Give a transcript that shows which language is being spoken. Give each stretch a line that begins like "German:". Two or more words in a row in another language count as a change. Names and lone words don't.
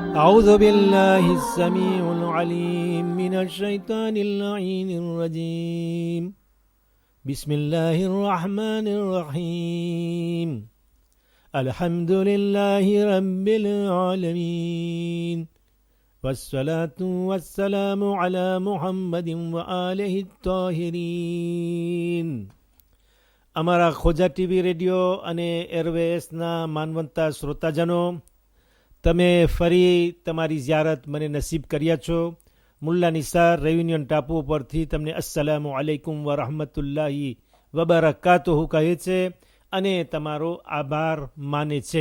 Arabic: أعوذ بالله السميع العليم من الشيطان اللعين الرجيم بسم الله الرحمن الرحيم الحمد لله رب العالمين والصلاة والسلام على محمد وآله الطاهرين.
Gujarati: અમારા ખોજા ટીવી રેડિયો અને એરવેસના માનવંતા શ્રોતાજનો, તમે ફરી તમારી ઝિયારત મને નસીબ કર્યા છો. મુલ્લા નિસાર રેયુનિયન ટાપુ પરથી તમને
Arabic: السلام عليكم ورحمة الله وبركاته
Gujarati: કહે છે અને તમારો આભાર માને છે.